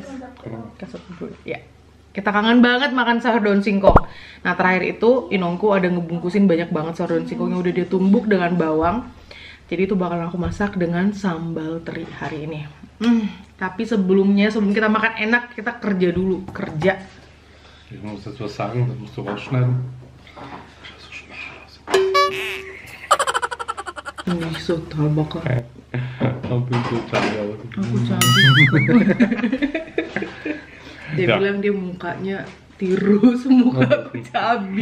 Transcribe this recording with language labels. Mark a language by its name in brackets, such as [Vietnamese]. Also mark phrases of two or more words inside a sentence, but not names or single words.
[Indonesian] Cassava ya. Kita kangen banget makan sayur daun singkong. Nah, terakhir itu inongku ada ngebungkusin banyak banget sayur daun singkong yang udah dia tumbuk dengan bawang. Jadi itu bakalan aku masak dengan sambal teri hari ini. Tapi sebelum kita makan enak, kita kerja dulu. [German] Ich muss jetzt was sagen, das musst du rausschneiden. [Indonesian] Ini total bakal. Aku cabai. Dia bilang dia mukanya tirus, muka aku cabi.